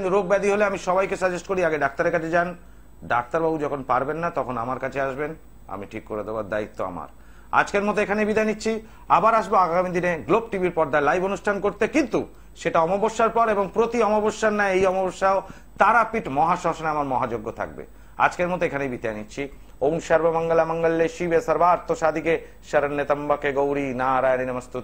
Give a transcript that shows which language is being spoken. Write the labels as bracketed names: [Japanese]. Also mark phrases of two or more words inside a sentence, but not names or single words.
[Bangla] কিন্তু রোগ ব্যাধি হলে আমি সবাইকে সাজেস্ট করি আগে ডাক্তারের কাছে যান। ডাক্তারবাবু যখন পারবেন না তখন আমার কাছে আসবেন, আমি ঠিক করে দেওয়ার দায়িত্ব আমার। আজকের মতো এখানে বিদায় নিচ্ছি, আবার আসবো আগামী দিনে গ্লোব টিভির পর্দায় লাইভ অনুষ্ঠান করতে, কিন্তু সেটা অমাবস্যার পর, এবং প্রতি অমাবস্যার না এই অমাবস্যাও তারাপীঠ মহাশ্মশানে আমার মহাযজ্ঞ থাকবে। আজকের মতো এখানেই বিদায় নিচ্ছি। [Sanskrit] ওম সর্বমঙ্গল মঙ্গলে শিবে সর্বার্থ সাধিকে শরণ্যে ত্র্যম্বকে গৌরী নারায়ণী নমস্তুতে।